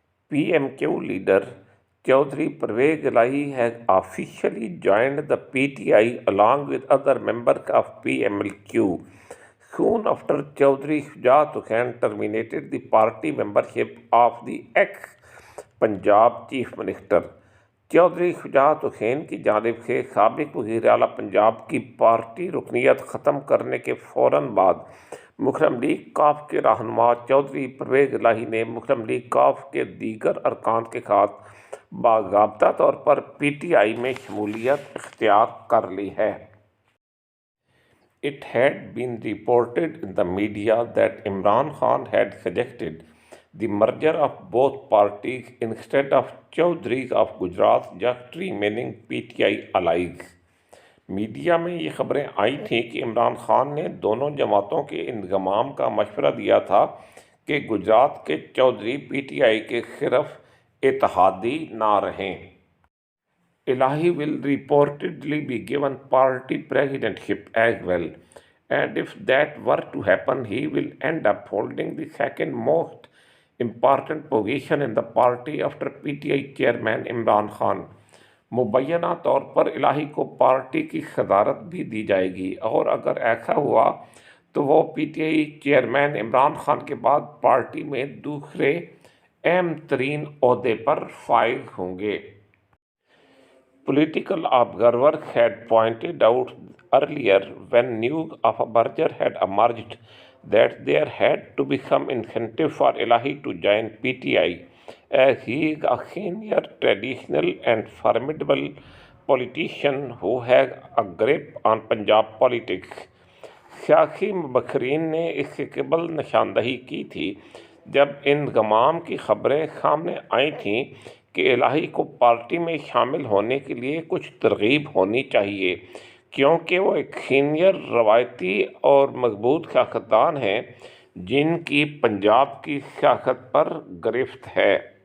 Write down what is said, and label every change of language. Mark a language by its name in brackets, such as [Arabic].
[English] PMQ leader Chaudhry Pervez Elahi has officially joined the PTI along with other members of PMLQ. Soon after Chaudhry Shujat Hussain terminated the party membership of the ex-Punjab Chief Minister. [Urdu] Chaudhry Shujaat Hussain کی جانب سے سابق وزیر اعلیٰ پنجاب کی party رکنیت ختم کرنے کے فوراً بعد مسلم لیگ کاف کے رہنما چودھری پرویز الہی نے مسلم لیگ کاف کے دیگر ارکان کے ساتھ باضابطہ طور پر PTI میں شمولیت اختیار کر لی ہے. [English] It had been reported in the media that Imran Khan had suggested the merger of both parties instead of Chaudhry's of Gujarat just remaining PTI allies. [Urdu] Media میں یہ خبریں آئی تھیں کہ عمران خان نے دونوں جماعتوں کے انضمام کا مشورہ دیا تھا کہ گجرات کے چودھری PTI کے صرف اتحادی نہ رہیں. [English] Elahi will reportedly be given party presidentship as well, and if that were to happen, he will end up holding the second most important position in the party after PTI chairman Imran Khan. [Urdu] مبینہ طور پر الہی کو party کی صدارت بھی دی جائے گی اور اگر ایسا ہوا تو وہ PTI چیئرمین عمران خان کے بعد پارٹی میں دوسرے اہم ترین عہدے پر فائز ہوں گے. [English] Political observers had pointed out earlier when news of a merger had emerged that there had to be some incentive for Elahi to join PTI, as he is a senior, traditional and formidable politician who has a grip on Punjab politics. [Urdu] سیاسی مبصرین نے اس سے قبل نشاندہی کی تھی جب انضمام کی خبریں سامنے آئی تھیں کہ الہی کو پارٹی میں شامل ہونے کے لیے کچھ ترغیب ہونی چاہیے کیونکہ وہ ایک سینئر، روایتی اور مضبوط سیاستدان ہیں جن کی پنجاب کی سیاست پر گرفت ہے.